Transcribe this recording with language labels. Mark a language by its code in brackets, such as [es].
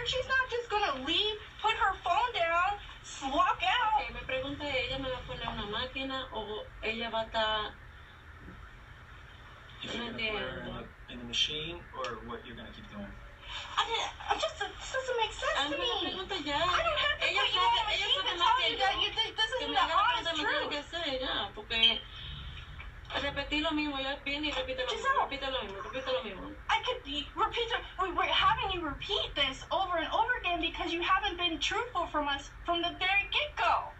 [en] She's not just gonna leave, put her phone down, walk out. [es] Me pregunta, ¿ella me va a poner una máquina o ella va a estar... [en] If you're going to put her in the machine, or what you're going to keep doing? This doesn't make sense to me. [es] Me pregunta ya. [en] I don't have to put you in a machine to tell you that this isn't the honest truth. [es] Porque repetir lo mismo, ya viene y repite lo mismo. [en] I could repeat it. We're having you repeat this over and over again because you haven't been truthful from us from the very get-go.